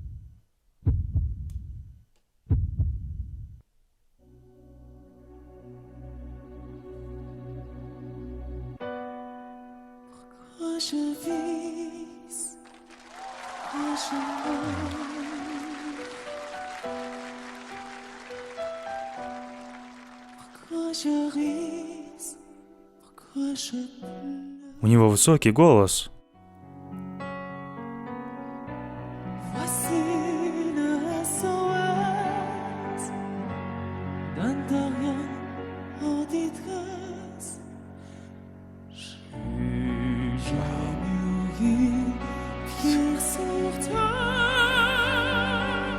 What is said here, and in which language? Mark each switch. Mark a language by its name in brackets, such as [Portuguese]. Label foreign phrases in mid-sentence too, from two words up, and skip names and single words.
[French] Pourquoi je vis, pourquoi je meurs, pourquoi je ris, pourquoi je pleure. [Russian] У него высокий голос. [French] Voici le SOS d'un terrien en détresse. J'ai mûri pierre sur terre.